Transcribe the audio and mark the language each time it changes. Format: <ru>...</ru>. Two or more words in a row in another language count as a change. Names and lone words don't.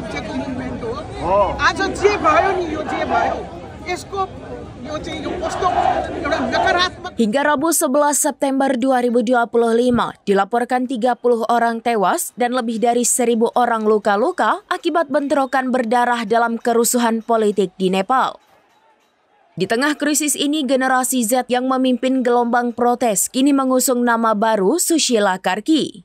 <ne>इलिमेन्ट हो आज जे भयो नि यो जे भयो यसको यो चाहिँ यो कस्तो एउटा नकारात्मक.</ne> <id>Hingga Rabu 11 September 2025 dilaporkan 30 orang tewas dan lebih dari 1.000 orang luka-luka akibat bentrokan berdarah dalam kerusuhan politik di Nepal. Di tengah krisis ini, generasi Z yang memimpin gelombang protes kini mengusung nama baru Sushila Karki.</id>